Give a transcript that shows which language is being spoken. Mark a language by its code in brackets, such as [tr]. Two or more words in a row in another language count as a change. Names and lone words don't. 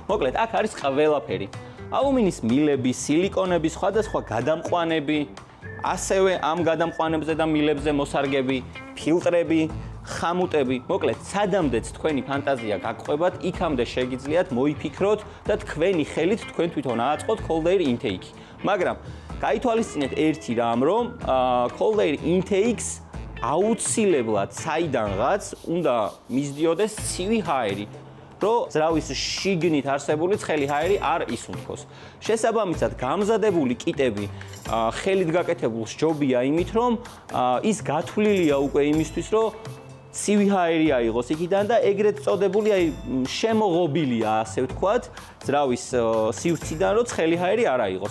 [ka] მოკლედ, აქ არის ყველაფერი. ალუმინის მილები, სილიკონები, სხვადასხვა გადამყვანები, ასევე ამ გადამყვანებზე და მილებზე მოსარგები, ფილტრები, ხამუტები, მოკლედ, სადამდეც თქვენი ფანტაზია გაგყვებათ, იქამდე შეგიძლიათ მოიფიქროთ და თქვენი ხელით თქვენ თვითონ ააწყოთ [en] cold air intake- [ka] ი. მაგრამ გაითვალისწინეთ ერთი რამ, რომ [en] cold air intake- [ka] ს აუცილებლად საიდანღაც უნდა მისდიოდეს ცივი ჰაერი, რომ ძრავის შიგნით არსებული ცხელი ჰაერი არ ისუნთქოს. შესაბამისად, გამზადებული კიტები ხელით გაკეთებულს ჯობია იმით, რომ ის გათვლილია უკვე იმისთვის, რომ ცივი ჰაერი აიღოს იქიდან და ეგრეთ წოდებული შემოღობილია, ასე ვთქვათ, ძრავის სივრციდან, რომ ცხელი ჰაერი არ აიღოს.